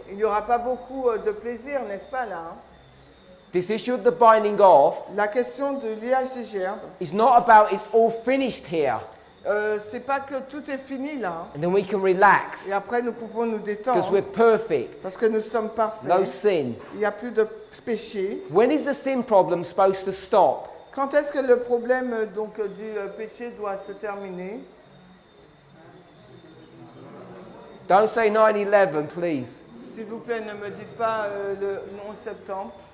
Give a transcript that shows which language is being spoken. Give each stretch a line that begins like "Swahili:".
French: Il n'y aura pas beaucoup de plaisir, n'est-ce pas là?
English: This issue of the binding off
French: La question du liage des gerbes,
English: is not about it's all finished here.
French: c'est pas que tout est fini là.
English: and then we can relax
French: Et après, nous pouvons nous
English: because
French: détendre
English: we're perfect.
French: parce que nous sommes parfaits.
English: No sin.
French: Il n'y a plus de péché.
English: When is the sin problem supposed to stop?
French: Quand est-ce que le problème du péché doit se terminer?
English: Don't say 9/11, please.
French: S'il vous plaît, ne me dites pas le 11 septembre.